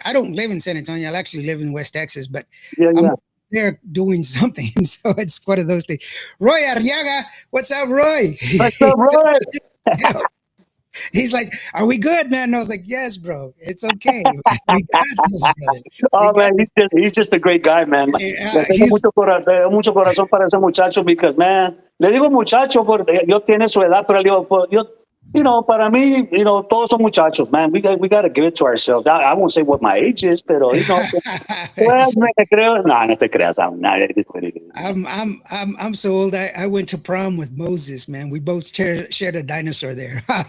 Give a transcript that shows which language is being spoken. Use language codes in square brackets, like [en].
[en] I don't live in San Antonio. I actually live in West Texas, but I'm there doing something. So it's one of those things. Roy Arriaga, what's up, Roy? What's up, Roy? He's like, are we good, man? And I was like, yes, bro. It's okay. We got this, brother. Oh, man, he's just a great guy, man. [es] Le tengo mucho corazón para ese muchacho because, man, le digo muchacho porque yo tiene su edad, pero le digo, yo, para mí, todos son muchachos, man. [en] We got to give it to ourselves. I won't say what my age is, pero, well, no te creo. [es] No te creas. [en] I'm so old. I went to prom with Moses, man. We both shared a dinosaur there.